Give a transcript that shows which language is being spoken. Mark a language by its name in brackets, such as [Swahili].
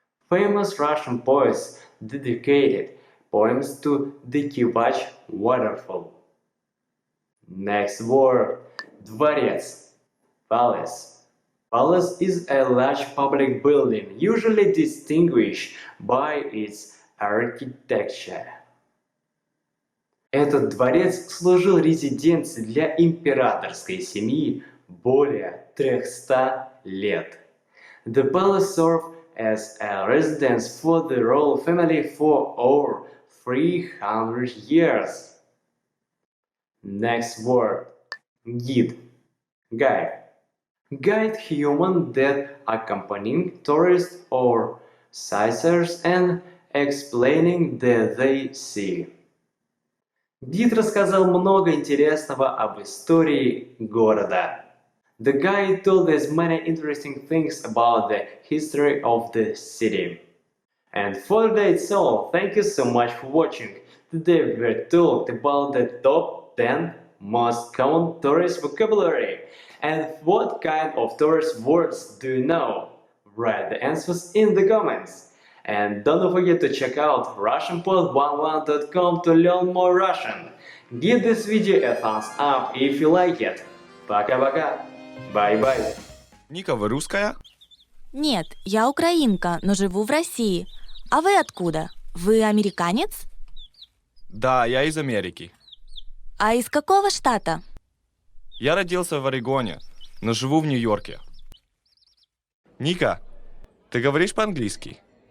[English] Famous Russian poets dedicated poems to the Kivach waterfall. Next word. Дворец. Palace. Palace is a large public building, usually distinguished by its architecture. [Russian] Этот дворец служил резиденцией для императорской семьи более 300 лет. [English] The palace served as a residence for the royal family for over 300 years. Next word. Guide. Guide. Guide human that accompanying tourists or sightseers and explaining that they see. [Russian] Гид рассказал много интересного об истории города. [English] The guide told us many interesting things about the history of the city. And for today it's all. Thank you so much for watching. Today we talked about the top 10 most common tourist vocabulary. And what kind of tourist words do you know? Write the answers in the comments. And don't forget to check out RussianPod11.com to learn more Russian. Give this video a thumbs up if you like it. [Russian] Пока-пока. [English] Bye-bye. [Russian] Ника, вы русская? Нет, я украинка, но живу в России. А вы откуда? Вы американец? Да, я из Америки. А из какого штата? Я родился в Орегоне, но живу в Нью-Йорке. Ника, ты говоришь по-английски?